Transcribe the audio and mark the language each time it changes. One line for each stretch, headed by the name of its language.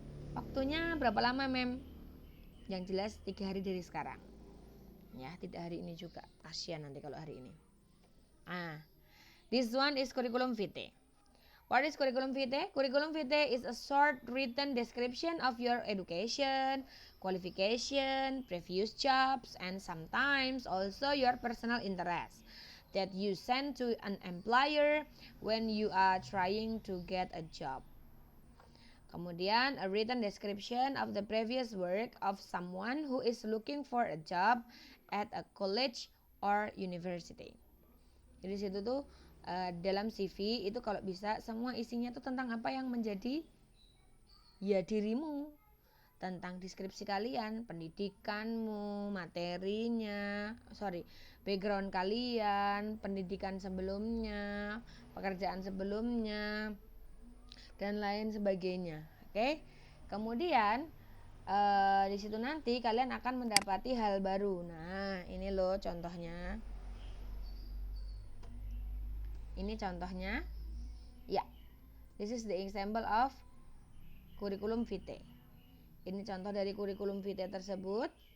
Indonesian: Waktunya berapa lama, mem? Yang jelas 3 hari dari sekarang. Ya, tidak hari ini juga. Kasihan nanti kalau hari ini.
English: This one is curriculum vitae. What is curriculum vitae? Curriculum vitae is a short written description of your education, qualification, previous jobs, and sometimes also your personal interest that you send to an employer when you are trying to get a job.
Indonesian: Kemudian,
English: a written description of the previous work of someone who is looking for a job at a college or university.
Indonesian: Jadi situ tuh dalam CV itu kalau bisa semua isinya tuh tentang apa yang menjadi ya dirimu, tentang deskripsi kalian, pendidikanmu, materinya, background kalian, pendidikan sebelumnya, pekerjaan sebelumnya, dan lain sebagainya. Oke? Kemudian di situ nanti kalian akan mendapati hal baru. Nah, ini loh contohnya. Ini contohnya. Ya.
English: This is the example of curriculum vitae.
Indonesian: Ini contoh dari curriculum vitae tersebut.